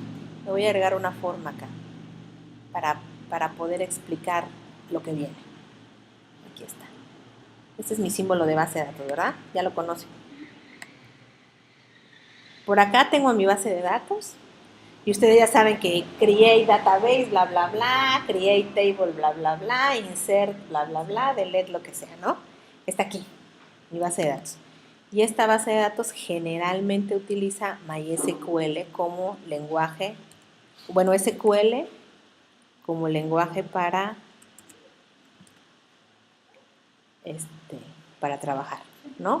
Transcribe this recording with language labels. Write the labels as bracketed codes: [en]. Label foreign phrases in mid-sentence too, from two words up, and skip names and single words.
[es] Le voy a agregar una forma acá para poder explicar lo que viene. Aquí está. Este es mi símbolo de base de datos, ¿verdad? Ya lo conocen. Por acá tengo mi base de datos y ustedes ya saben que [en] create database, [es] bla, bla, bla, [en] create table, [es] bla, bla, bla, insert, bla, bla, bla, delete, lo que sea, ¿no? Está aquí, mi base de datos. Y esta base de datos generalmente utiliza MySQL como lenguaje, bueno, SQL como lenguaje para trabajar, ¿no?